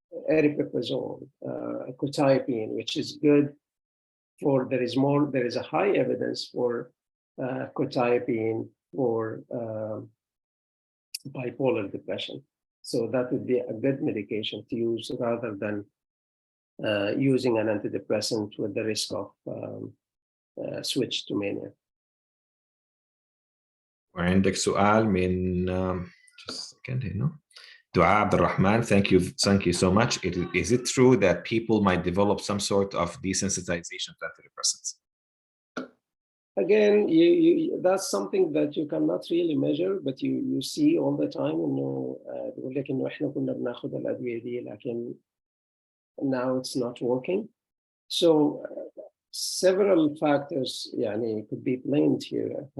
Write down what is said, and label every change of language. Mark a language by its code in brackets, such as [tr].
[en] Aripiprazole, quetiapine, which is good for, there is a high evidence for quetiapine for bipolar depression. So that would be a good medication to use rather than using an antidepressant with the risk of switch to mania. [ar] وعندك سؤال من [en] just a second here, [ar] دعاء عبد الرحمن. [en] Thank you so much. Is it true that people might develop some sort of desensitization to antidepressants? Again, that's something that you cannot really measure, but you see all the time. [ar] بيقول لك إنه إحنا كنا بناخد الأدوية دي لكن [en] now it's not working. So several factors يعني could be blamed here.